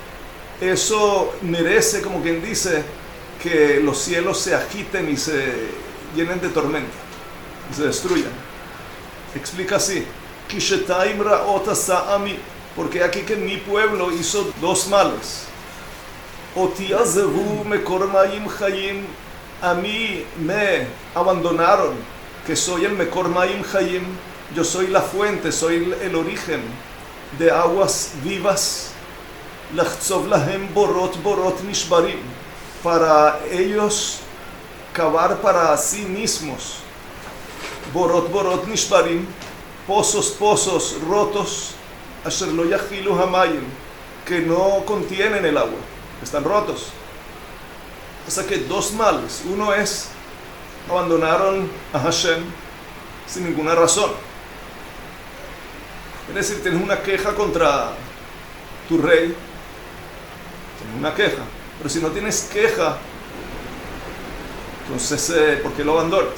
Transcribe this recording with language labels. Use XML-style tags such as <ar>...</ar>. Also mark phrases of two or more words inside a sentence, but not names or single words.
<es>Eso merece, como quien dice, que los cielos se agiten y se llenen de tormenta y se destruyan. Explica así:</es> <he>כי שתים רעות עשה עמי,</he> <es>porque aquí que mi pueblo hizo dos males.</es> <he>אתי עזבו מקור מים חיים,</he> <es>a mí me abandonaron, que soy el</es> <he>מקור מים חיים,</he> <es>yo soy la fuente, soy el origen de aguas vivas.</es> <he>לחצב להם בארות בארות נשברים,</he> <es>para ellos cavar para sí mismos</es> <he>בארות בארות נשברים,</he> <es>pozos pozos rotos,</es> <he>אשר לא יכלו המים,</he> <es>que no contienen el agua, están rotos. O sea que dos males. Uno es, abandonaron a Hashem sin ninguna razón. Es decir, tienes una queja contra tu rey, tienes una queja, pero si no tienes queja, entonces ¿por qué lo abandonas?</es>